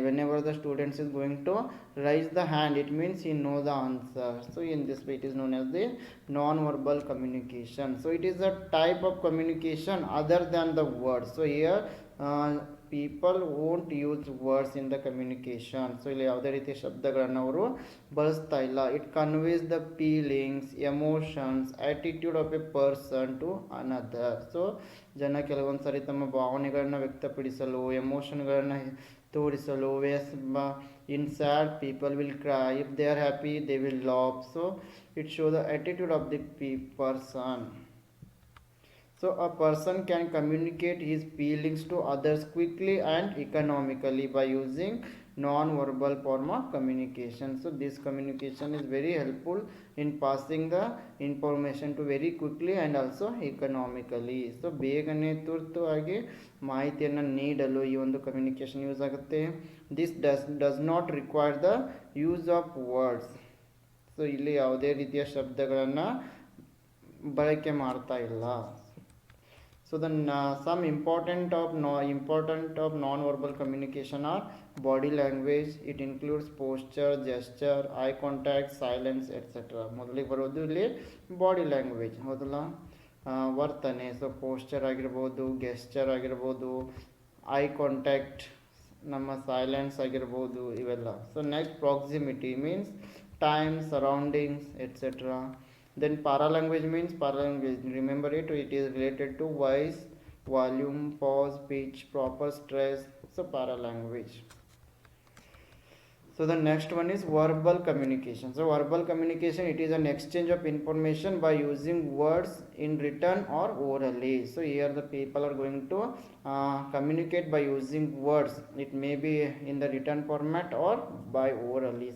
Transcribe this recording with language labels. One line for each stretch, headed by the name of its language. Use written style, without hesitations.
English: Whenever the students is going to raise the hand, it means he know the answer. So in this way it is known as the non-verbal communication. So it is a type of communication other than the words. So here people won't use words in the communication. So
Kannada: ಇಲ್ಲಿ ಯಾವುದೇ ರೀತಿಯ ಶಬ್ದಗಳನ್ನು ಅವರು ಬಳಸ್ತಾ ಇಲ್ಲ.
English: It conveys the feelings, emotions, attitude of a person to another.
Kannada: So ಜನ ಕೆಲವೊಂದು ಸಾರಿ ತಮ್ಮ ಭಾವನೆಗಳನ್ನು ವ್ಯಕ್ತಪಡಿಸಲು, ಎಮೋಷನ್ಗಳನ್ನು ತೋರಿಸಲು,
English: in sad people will cry, if they are happy they will laugh. So it shows the attitude of the person. So a person can communicate his feelings to others quickly and economically by using non-verbal form of communication. So this communication is very helpful in passing the information to very quickly and also economically.
Kannada: So ಬೇಗನೆ ತುರ್ತುವಾಗಿ ಮಾಹಿತಿಯನ್ನು ನೀಡಲು ಈ ಒಂದು communication use ಆಗುತ್ತೆ.
English: This does not require the use of words.
Kannada: So ಇಲ್ಲಿ ಯಾವುದೇ ರೀತಿಯ ಶಬ್ದಗಳನ್ನು ಬಳಕೆ ಮಾಡ್ತಾ ಇಲ್ಲ.
English: So then some important of non-verbal communication are body language. It includes posture, gesture, eye contact, silence, etc.
Kannada: ಮೊದಲಿಗೆ ಬರೋದು ಇಲ್ಲಿ ಬಾಡಿ ಲ್ಯಾಂಗ್ವೇಜ್, ಹೌದಲ್ಲ, ವರ್ತನೆ. ಸೊ ಪೋಸ್ಚರ್ ಆಗಿರ್ಬೋದು, ಗೆಸ್ಚರ್ ಆಗಿರ್ಬೋದು, ಐ ಕಾಂಟ್ಯಾಕ್ಟ್ ನಮ್ಮ ಸೈಲೆನ್ಸ್ ಆಗಿರ್ಬೋದು ಇವೆಲ್ಲ.
English: So next proximity means time, surroundings etcetera. Then paralanguage means paralanguage, remember it, it is related to voice, volume, pause, pitch, proper stress. So paralanguage. So the next one is verbal communication. So verbal communication, it is an exchange of information by using words in written or orally. So here the people are going to communicate by using words. It may be in the written format or by orally.